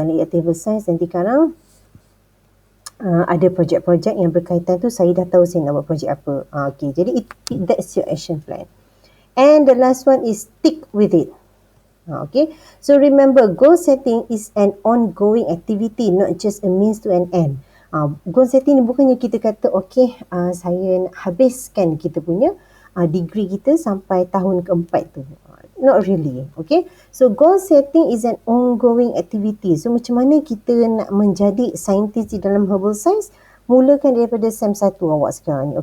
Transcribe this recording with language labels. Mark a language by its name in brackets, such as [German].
[Malay] Elective herbal science nanti sekarang ada projek-projek yang berkaitan tu, saya dah tahu saya nak buat projek apa. Jadi [English] that's your action plan. And the last one is stick with it. Okay, so remember, goal setting is an ongoing activity, not just a means to an end. [Malay] Goal setting ni bukannya kita kata saya nak habiskan kita punya degree kita sampai tahun keempat tu. [English] Not really. Okay, so goal setting is an ongoing activity. [Malay] So macam mana kita nak menjadi saintis di dalam herbal science? Mulakan daripada SEM 1 awak sekarang ni.